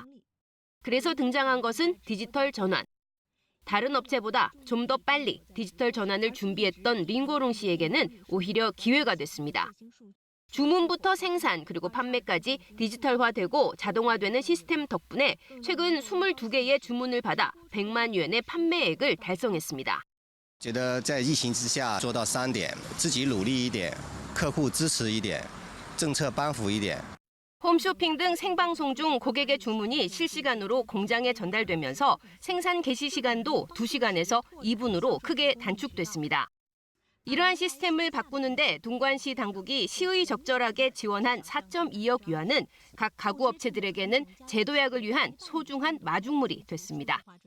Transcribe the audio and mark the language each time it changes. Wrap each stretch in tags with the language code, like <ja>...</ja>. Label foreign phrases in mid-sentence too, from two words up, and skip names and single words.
<ko>그래서 등장한 것은 디지털 전환. 다른 업체보다 좀 더 빨리 디지털 전환을 준비했던 링고롱 씨에게는 오히려 기회가 됐습니다. 주문부터 생산 그리고 판매까지 디지털화되고 자동화되는 시스템 덕분에 최근 22개의 주문을 받아 100만 위엔의 판매액을 달성했습니다.</ko> <zh>觉得在疫情之下做到3点，自己努力一点，客户支持一点，政策颁布一点。</zh> <ko>홈쇼핑 등 생방송 중 고객의 주문이 실시간으로 공장에 전달되면서 생산 개시 시간도 2시간에서 2분으로 크게 단축됐습니다. 이러한 시스템을 바꾸는데 동관시 당국이 시의 적절하게 지원한 4.2억 위안은 각 가구 업체들에게는 재도약을 위한 소중한 마중물이 됐습니다.</ko>